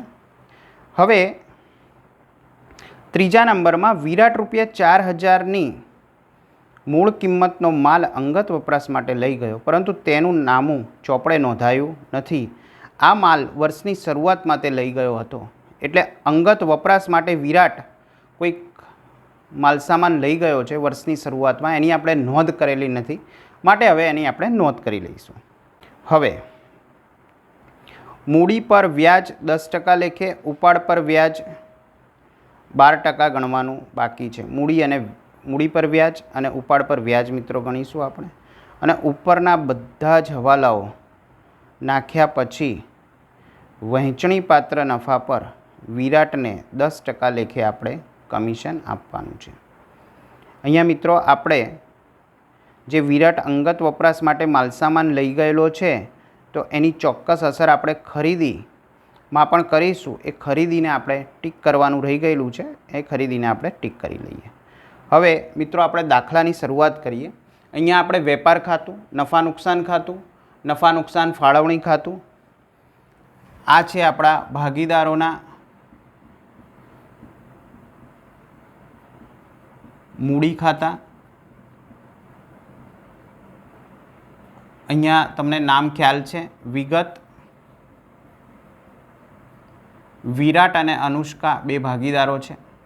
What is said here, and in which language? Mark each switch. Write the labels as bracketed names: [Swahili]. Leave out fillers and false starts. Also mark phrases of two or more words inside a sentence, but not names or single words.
[Gujarati] હવે ત્રીજા નંબર માં વિરાટ ₹4000 મૂળ કિંમતનો માલ અંગત વપરાશ માટે લઈ ગયો, પરંતુ તેનું નામું ચોપડે નોંધાયું નથી। આ માલ વર્ષની શરૂઆત માં તે લઈ ગયો હતો એટલે અંગત વપરાશ માટે વિરાટ કોઈ માલસામાન લઈ ગયો છે વર્ષની શરૂઆત માં, એની આપણે નોંધ કરેલી નથી, માટે હવે એની આપણે નોંધ કરી લઈશું। હવે મૂડી પર વ્યાજ 10% લેખે, ઉપાડ પર વ્યાજ 12% ગણવાનું બાકી હૈ। મૂડી પર વ્યાજ અને ઉપાડ પર વ્યાજ મિત્રો ગણીશું આપણે। અને ઉપરના બધા જ હવાલાઓ નાખ્યા પછી વહેંચણી પાત્ર નફા પર વિરાટને 10% લેખે આપણે કમીશન આપવાનું છે। અહીંયા મિત્રો આપણે જે વિરાટ અંગત વપરાશ માટે માલસામાન લઈ ગયેલો છે તો એની ચોક્કસ અસર આપણે ખરીદી માં પણ કરીશું। એ ખરીદીને આપણે ટીક કરવાનું રહી ગયેલું છે, એ ખરીદીને આપણે ટીક કરી લઈએ। હવે મિત્રો આપણે દાખલાની શરૂઆત કરીએ। અહીંયા આપણે વેપાર ખાતું, નફા નુકસાન ખાતું, નફા નુકસાન ફાળવણી ખાતું, આ છે આપણા ભાગીદારોના મૂડી ખાતા। અહીંયા તમને નામ ખ્યાલ છે વિગત વિરાટ અને અનુષ્કા બે ભાગીદારો છે।